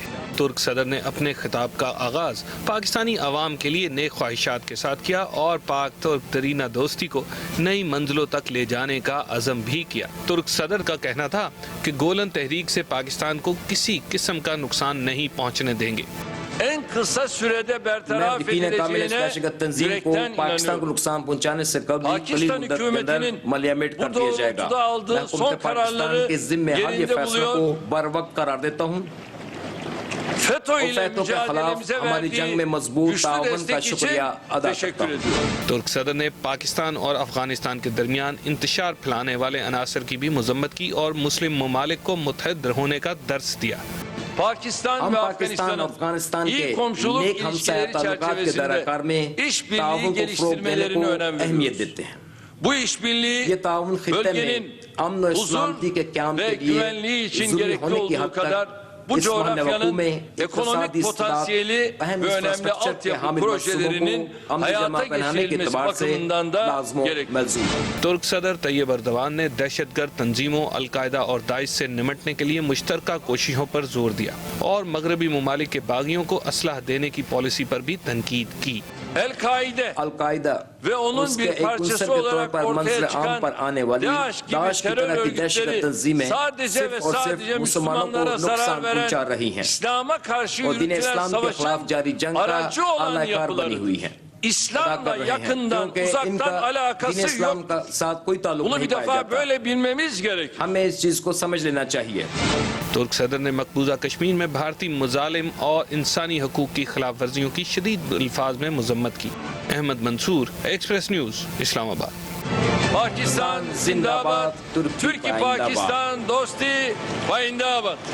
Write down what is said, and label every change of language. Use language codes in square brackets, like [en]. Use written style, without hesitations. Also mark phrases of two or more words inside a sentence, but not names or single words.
[ur] ترک صدر نے اپنے خطاب کا آغاز پاکستانی عوام کے لیے نیک خواہشات کے ساتھ کیا اور پاک ترک درینہ دوستی کو نئی منزلوں تک لے جانے کا عزم بھی کیا۔ ترک صدر کا کہنا تھا کہ گولن تحریک سے پاکستان کو کسی قسم کا نقصان نہیں پہنچنے دیں گے۔ [tr] en kısa sürede bertaraf edileceğine yürekten [ur] پاکستان کو نقصان پہنچانے سے قبل [tr] Pakistan hükümetinin bu doğrultuda aldığı son kararları yerinde buluyor. [ur] بروقت قرار دیتا ہوں۔ [tr] FETÖ ile mücadelemize [ur] ہماری جنگ میں [tr] verdiği [ur] مضبوط [tr] güçlü [ur] تعاون کا [tr] destek [ur] شکریہ [tr] için [ur] ادا کرتا [tr] teşekkür [ur] ہوں۔ [tr] ediyorum. [ur] ترک صدر نے پاکستان اور افغانستان کے درمیان انتشار پھیلانے والے عناصر کی بھی مذمت کی اور مسلم ممالک کو متحد ہونے کا درس دیا۔ Pakistan ہم [tr] ve [ur] پاکستان اور افغانستان [tr] Afganistan'ın [ur] کے [tr] iyi komşuluk [ur] نیک ہمسایہ [tr] ilişkileri [ur] تعلقات کے دائرہ کار میں [tr] çerçevesinde işbirliği [ur] تعاون کو فروغ دینے [tr] geliştirmelerine [ur] کو [tr] önem [ur] اہمیت [tr] veriyoruz. [ur] دیتے ہیں۔ [tr] Bu işbirliği [ur] یہ تعاون خطے میں [tr] bölgenin [ur] امن و [tr] huzur [ur] سلامتی کے قیام [tr] ve [ur] کے لیے [tr] güvenliği için [ur] ضروری [tr] gerekli [ur] ہونے کی [tr] olduğu [ur] حد [tr] kadar [ur] تک [tr] bu [ur] اس محل وقوع [tr] coğrafyanın [ur] میں [tr] ekonomik [ur] اقتصادی [tr] potansiyeli [ur] اہم [tr] ve önemli [ur] انفراسٹرکچر کے [tr] altyapı [ur] حامل [tr] projelerinin [ur] منصوبوں کو عملی [tr] hayata [ur] جمع بنانے کے [tr] geçirilmesi [ur] اعتبار سے [tr] bakımından da [ur] لازم و [tr] gerekli. [ur] ملزوم ہے۔ ترک صدر طیب اردوان نے دہشت گرد تنظیموں القاعدہ اور داعش سے نمٹنے کے لیے مشترکہ کوششوں پر زور دیا اور مغربی ممالک کے باغیوں کو اسلحہ دینے کی پالیسی پر بھی تنقید کی۔ [tr] El-Kaide [ur] القاعدہ [tr] ve onun bir parçası olarak ortaya çıkan DAEŞ gibi terör örgütleri sadece ve sadece Müslümanlara zarar veren İslam'a karşı yürütülen savaşın aracı olan yapıları. İslam'la yakından uzaktan alakası yok. Bunu bir defa böyle bilmemiz gerekir. [ur] ہمیں اس چیز کو سمجھ لینا چاہیے۔ ترک صدر نے مقبوضہ کشمیر میں بھارتی مظالم اور انسانی حقوق کی خلاف ورزیوں کی شدید الفاظ میں مذمت کی۔ احمد منصور، ایکسپریس نیوز، اسلام آباد۔ پاکستان زندہ باد، ترکیہ پاکستان دوستی زندہ باد۔